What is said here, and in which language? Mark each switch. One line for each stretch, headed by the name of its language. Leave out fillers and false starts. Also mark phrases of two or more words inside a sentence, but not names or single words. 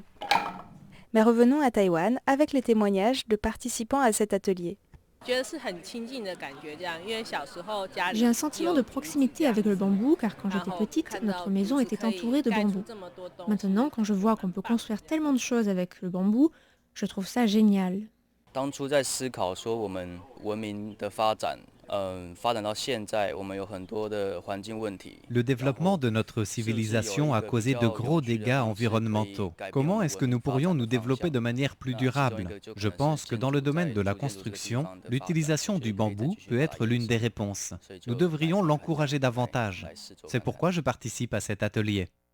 French: Mais revenons à Taïwan avec les témoignages de participants à cet atelier. J'ai un sentiment de proximité avec le bambou car quand j'étais petite, notre maison était entourée de bambou. Maintenant, quand je vois qu'on peut construire tellement de choses avec le bambou, je trouve ça génial.
Chinese: 当初在思考说我们文明的发展，发展到现在，我们有很多的环境问题。
French: Le développement de notre civilisation a causé de gros dégâts environnementaux. Comment est-ce que nous pourrions nous développer de manière plus durable? Je pense que dans le domaine de la construction, l'utilisation du bambou peut être l'une des réponses. Nous devrions l'encourager davantage. C'est pourquoi je participe à cet atelier.